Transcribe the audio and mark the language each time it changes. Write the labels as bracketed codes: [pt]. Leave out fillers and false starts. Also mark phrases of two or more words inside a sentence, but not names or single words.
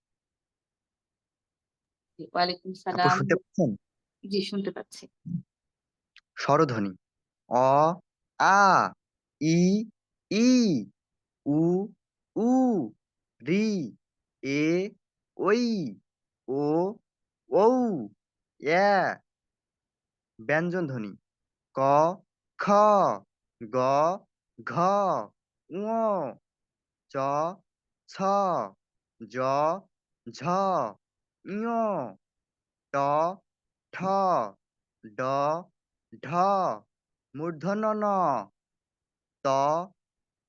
[ar] জি, ওয়ালাইকুম [bn] আপু [ar] সালাম। [bn] শুনতে পাচ্ছেন? জি, শুনতে পাচ্ছি। স্বরধ্বনি অ, আ, ই, ই, উ, উ, রি, এ, ওই, ও, ঔ, এ। ব্যঞ্জন ধ্বনি ক, খ, গ, ঘ, ঙ, চ, ছ, জ, ঝ, ঞ, ট, ঠ, ড, ঢ, মূর্ধন্য ণ, ত, থ,